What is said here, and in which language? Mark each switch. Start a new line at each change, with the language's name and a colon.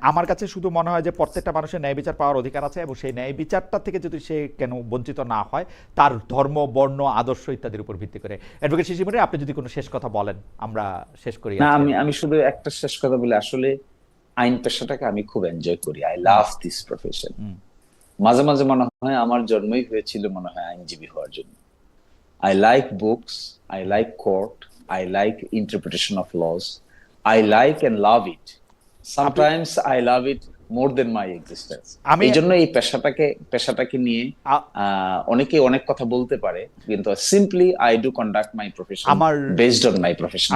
Bangla: আমার কাছে শুধু মনে হয় যে প্রত্যেকটা মানুষের ন্যায় বিচার পাওয়ার অধিকার আছে, এবং সেই ন্যায় বিচারটা থেকে যদি সে কেন বঞ্চিত না হয় তার ধর্ম, বর্ণ, আদর্শ ইত্যাদির উপর ভিত্তি করে। অ্যাডভোকেট শিশির মনির, আপনি যদি কোনো শেষ কথা বলেন আমরা শেষ করি। না, আমি শুধু একটা শেষ কথা বলি, আসলে আইন পেশাটাকে আমি খুব এনজয় করি,
English: I love this profession.
Bangla: মাঝে মাঝে মনে হয় আমার জন্মই হয়েছিল মনে হয় আইনজীবী হওয়ার জন্য।
English: I like books, I like court, I like interpretation of laws. I like and love it. Sometimes I love it more than my existence.
Bangla: এই জন্য এই পেশাটাকে নিয়ে অনেকে অনেক কথা বলতে পারে, কিন্তু
English: simply I do conduct my profession
Bangla: based on my profession.